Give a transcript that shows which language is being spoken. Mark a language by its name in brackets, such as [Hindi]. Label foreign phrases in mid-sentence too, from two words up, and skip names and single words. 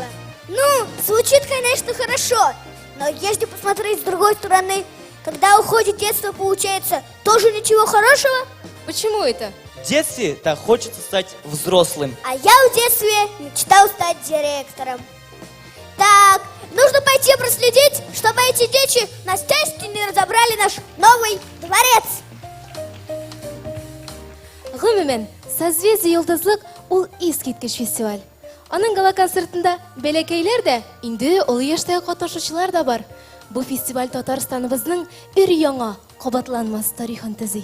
[Russian] Ну, звучит, конечно, хорошо, но если посмотреть с другой стороны, когда уходит детство, получается, тоже ничего хорошего? Почему это? В детстве так хочется стать взрослым. А я в детстве мечтал стать директором. Так, нужно пойти проследить, чтобы эти дети на счастье не разобрали наш новый дворец. [Tatar] Гомумен, созвездие йолдызлык ул искиткеч фестиваль. Аның гала концертында бәләкәйләр дә, инде олы яшьтәге катнашучылар да бар. Бу фестиваль Татарстаныбызның өр-яңа, кабатланмас тарихын төзи.